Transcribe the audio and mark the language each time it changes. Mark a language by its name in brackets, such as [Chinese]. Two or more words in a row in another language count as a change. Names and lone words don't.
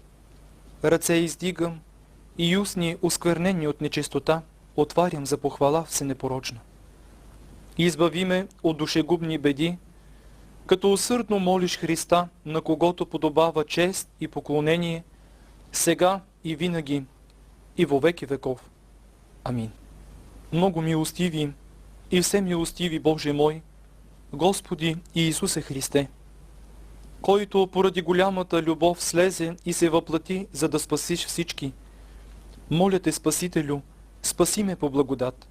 [Bulgarian] Ръце издигам и устни, осквернени от нечистота, отварям за похвала всенепорочна. Избави ме от душегубни беди, като усърдно молиш Христа, на когото подобава чест и поклонение, сега и винаги, и во веки веков. Амин. много милостиви и всемилостиви Боже мой, Господи и Исусе Христе, който поради голямата любов слезе и се въплати, за да спасиш всички. Моля те, Спасителю, спаси ме по благодат.